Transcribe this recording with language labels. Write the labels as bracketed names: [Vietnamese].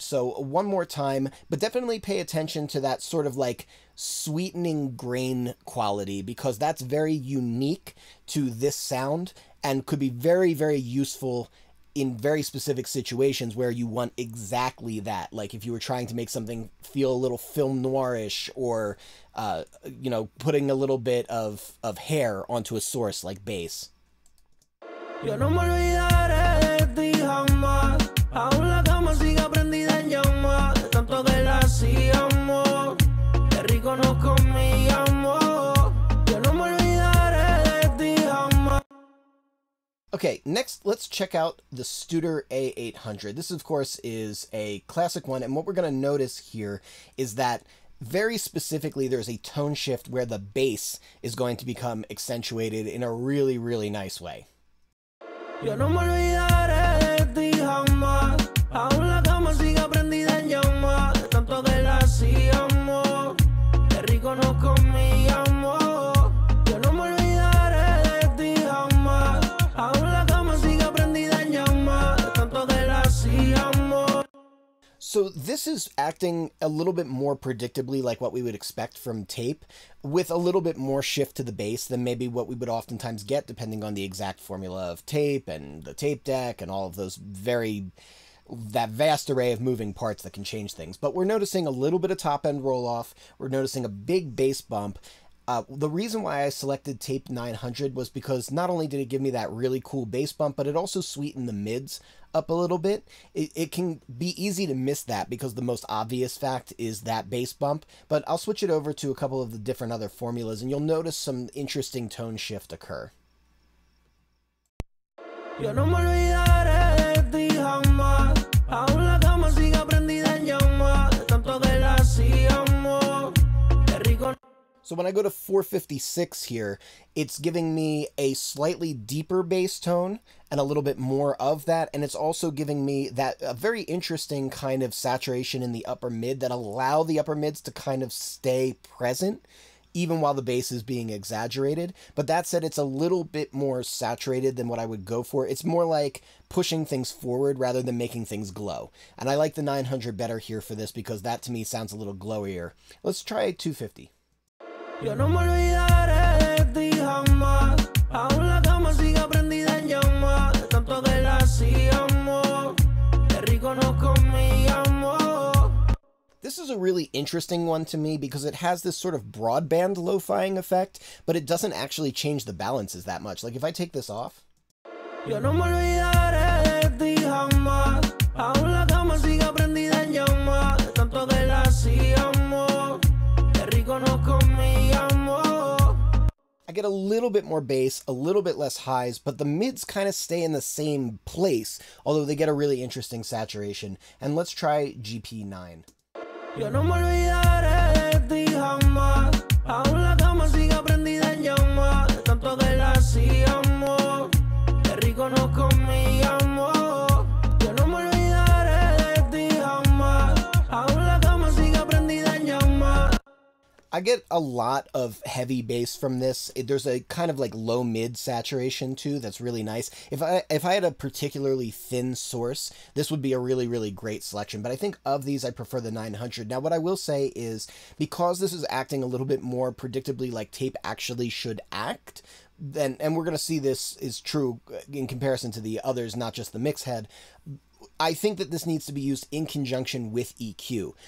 [English] So one more time, but definitely pay attention to that sort of like sweetening grain quality, because that's very unique to this sound and could be very, very useful in very specific situations where you want exactly that. Like if you were trying to make something feel a little film noirish, or, you know, putting a little bit of hair onto a source like bass. [Spanish] Yo no me olvidaré de ti jamás. Aún la cama sigue prendida en llamas, tanto que la hacíamos. Qué rico nos comíamos. Yo no me olvidaré de ti jamás. [English] Okay, next let's check out the Studer A800. This, of course, is a classic one, and what we're going to notice here is that very specifically there's a tone shift where the bass is going to become accentuated in a really, really nice way. [Spanish] Yo no me olvidaré de ti jamás. Aún la cama sigue prendida en llamas, tanto que la hacíamos. Qué rico nos comíamos. Yo no me olvidaré de ti jamás. Aún la cama sigue prendida en llamas, tanto que la hacíamos. [English] So this is acting a little bit more predictably like what we would expect from tape, with a little bit more shift to the bass than maybe what we would oftentimes get depending on the exact formula of tape and the tape deck and all of those that vast array of moving parts that can change things. But we're noticing a little bit of top end roll off. We're noticing a big bass bump. The reason why I selected Tape 900 was because not only did it give me that really cool bass bump, but it also sweetened the mids up a little bit. It can be easy to miss that because the most obvious fact is that bass bump, but I'll switch it over to a couple of the different other formulas and you'll notice some interesting tone shift occur. [Spanish] Yo no me olvidaré de ti jamás. Aún la cama sigue prendida en llamas, tanto que la hacíamos. Qué rico. [English] So when I go to 456 here, it's giving me a slightly deeper bass tone and a little bit more of that, and it's also giving me that a very interesting kind of saturation in the upper mid that allow the upper mids to kind of stay present even while the bass is being exaggerated. But that said, it's a little bit more saturated than what I would go for. It's more like pushing things forward rather than making things glow. And I like the 900 better here for this because that to me sounds a little glowier. Let's try 250. [Spanish] Yo no me olvidaré de ti jamás. Aún la cama sigue prendida en llamas, tanto que la hacíamos. Qué rico nos comíamos. [English] This is is a really interesting one to me because it has this sort of broadband lo-fiing effect, but it doesn't actually change the balances that much. Like if I take this off. [Spanish] Yo no me olvidaré de ti jamás. Aún la cama sigue prendida en llamas. Tanto que la hacíamos. Qué rico nos comíamos. [English] I get a little bit more bass, a little bit less highs, but the mids kind of stay in the same place, although they get a really interesting saturation. And let's try GP9. [Spanish] Yo no me olvidaré de ti jamás. Aún la cama sigue prendida en llamas. Tanto que la hacíamos. Qué rico nos comíamos. Yo no me olvidaré de ti jamás. Aún la cama sigue prendida en llamas. [English] I get a lot of heavy bass from this. There's a kind of like low mid saturation too that's really nice. If I had a particularly thin source, this would be a really, really great selection. But I think of these, I prefer the 900. Now, what I will say is because this is acting a little bit more predictably like tape actually should act, then, and we're going to see this is true in comparison to the others, not just the Mixhead, I think that this needs to be used in conjunction with EQ.